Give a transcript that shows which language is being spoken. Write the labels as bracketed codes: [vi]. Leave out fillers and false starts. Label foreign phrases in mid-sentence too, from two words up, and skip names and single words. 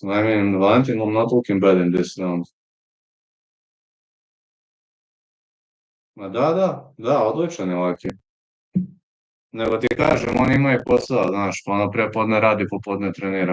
[en] I mean, Valentin not looking bad in this round. [sr] Ma da, odličan je Laki. Nego ti kažem, on ima i posao, znaš, ono prepodne radi, popodne trenira.